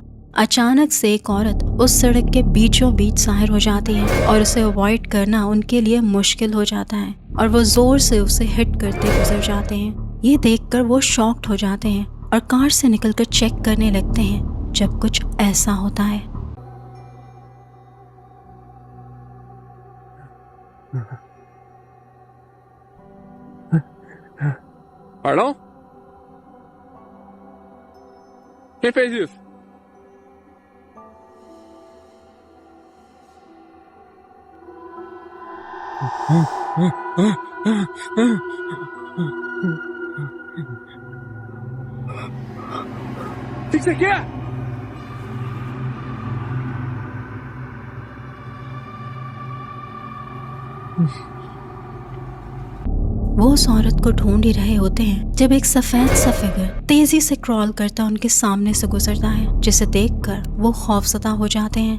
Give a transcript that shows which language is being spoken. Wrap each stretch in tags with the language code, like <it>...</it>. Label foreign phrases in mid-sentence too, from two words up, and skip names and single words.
<hi>अचानक से एक औरत उस सड़क के बीचों बीच ज़ाहिर हो जाती है और उसे अवॉइड करना उनके लिए मुश्किल हो जाता है, और वो जोर से उसे हिट करते गुजर जाते हैं। ये देखकर वो शॉक्ड हो जाते हैं और कार से निकलकर चेक करने लगते हैं जब कुछ ऐसा होता है।</hi> <pt>Pardon? Quem fez isso? O que você quer?</pt> <hi>वो उस औरत को ढूंढ ही रहे होते हैं जब एक सफेद सा फिगर तेजी से क्रॉल करता उनके सामने से गुजरता है, जिसे देखकर वो खौफजदा हो जाते हैं।</hi>